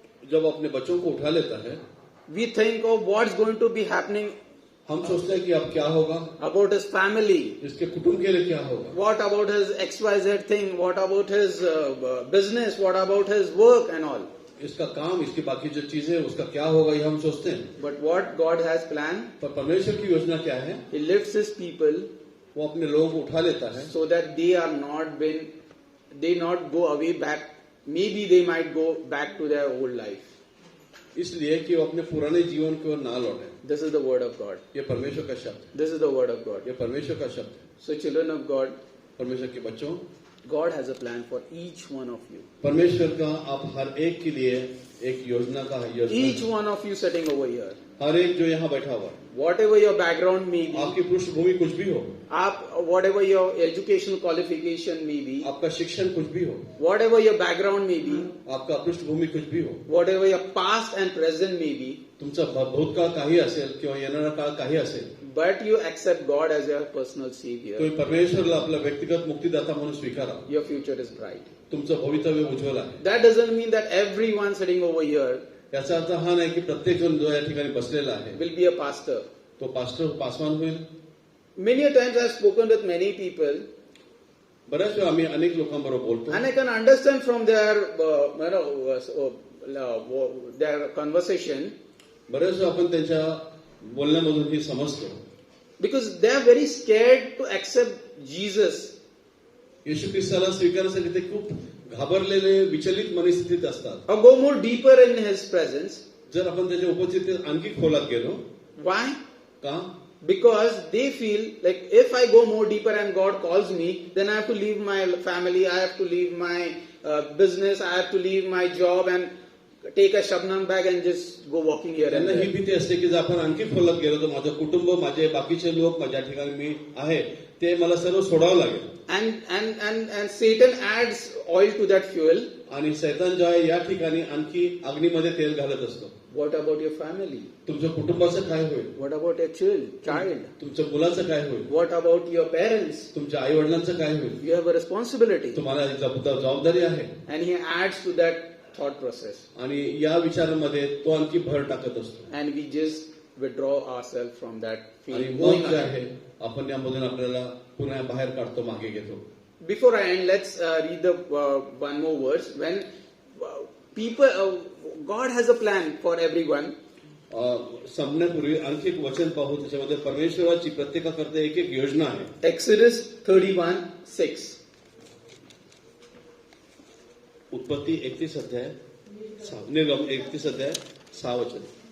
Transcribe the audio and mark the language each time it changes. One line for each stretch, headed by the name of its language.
Hindi: जब अपने बच्चों को उठा लेता है,
English: we think of what's going to be happening
Hindi: हम सोचते हैं कि अब क्या होगा,
English: about his family.
Hindi: इसके कुटुंब के लिए क्या होगा,
English: What about his XYZ thing? What about his business? What about his work and all?
Hindi: इसका काम, इसकी बाकी जो चीजें, उसका क्या होगा, ये हम सोचते हैं.
English: But what God has planned,
Hindi: पर परमेश्वर की योजना क्या है?
English: He lifts His people
Hindi: वो अपने लोगों को उठा लेता है
English: so that they not go away back. Maybe they might go back to their old life.
Hindi: इसलिए कि वो अपने पुराने जीवन की ओर ना लौटे.
English: This is the word of God.
Hindi: ये परमेश्वर का शब्द है.
English: This is the word of God.
Hindi: ये परमेश्वर का शब्द है.
English: So, children of God,
Hindi: परमेश्वर के बच्चों,
English: God has a plan for each one of you.
Hindi: परमेश्वर का आप हर एक के लिए एक योजना का योजना
English: Each
Hindi: है.
English: one of you sitting over here.
Hindi: हर एक जो यहाँ बैठा हुआ है,
English: Whatever your background may be,
Hindi: आपकी पृष्ठभूमि कुछ भी हो,
English: whatever your educational qualification may be,
Hindi: आपका शिक्षण कुछ भी हो,
English: whatever your background may be,
Hindi: आपका पृष्ठभूमी कुछ भी हो,
English: whatever your past and present may be,
Marathi: तुमचा भूतकाळ काही असेल किंवा येणारा काळ काही असेल,
English: but you accept God as your personal savior,
Marathi: तुम्ही परमेश्वरला आपला व्यक्तिगत मुक्तिदाता म्हणून स्वीकारा.
English: your future is bright.
Marathi: तुमचं भवितव्य उज्ज्वल आहे.
English: That doesn't mean that everyone sitting over here
Marathi: याचा अर्थ हा नाही की प्रत्येक जण जो या ठिकाणी बसलेला आहे
English: will be a pastor.
Marathi: तो पासवान होईल.
English: Many a times I've spoken with many people,
Marathi: बऱ्याच वेळा आम्ही अनेक लोकांबरोबर बोलतो
English: and I can understand from their their conversation,
Marathi: बऱ्याच वेळा आपण त्यांच्या बोलण्यामधून हे समजतो
English: because they are very scared to accept Jesus.
Marathi: येशू ख्रिस्ताला स्वीकारण्यासाठी ते खूप घाबरलेले विचलित मनस्थितीत असतात.
English: Or go more deeper in His presence.
Marathi: जर आपण त्याच्या उपस्थितीत आणखी खोलात गेलो,
English: Why?
Marathi: का?
English: Because they feel like if I go more deeper and God calls me, then I have to leave my family, I have to leave my business, I have to leave my job and take a Shabnam bag and just go walking here and
Marathi: त्यांना ही
English: there.
Marathi: भीती असते की जर आपण आणखी खोलात गेलो तर माझं कुटुंब, माझे बाकीचे लोक, माझ्या ठिकाणी मी आहे ते मला सर्व सोडावं लागेल.
English: And Satan adds oil to that fuel.
Marathi: आणि सैतान जो आहे या ठिकाणी आणखी अग्नीमध्ये तेल घालत असतो.
English: What about your family?
Marathi: तुमच्या कुटुंबाचं काय होईल?
English: What about your child?
Marathi: तुमच्या मुलाचं काय होईल?
English: What about your parents?
Marathi: तुमच्या आई वडिलांचं काय होईल?
English: You have a responsibility.
Marathi: तुम्हाला जबाबदारी आहे.
English: And he adds to that thought process.
Marathi: आणि या विचारांमध्ये तो आणखी भर टाकत असतो.
English: And we just withdraw ourselves from that
Marathi: आणि
English: feeling.
Marathi: मग जे आहे आपण यामधून आपल्याला पुन्हा बाहेर काढतो, मागे घेतो.
English: Before I end, let's read the one more verse. When God has a plan for everyone.
Marathi: संपण्यापूर्वी आणखी एक वचन पाहू, त्याच्यामध्ये परमेश्वराची प्रत्येकाकरता एक एक योजना आहे.
English: Exodus 31:6.
Marathi: उत्पत्ती 31 अध्याय 6, निर्गम 31 अध्याय 6 वचन.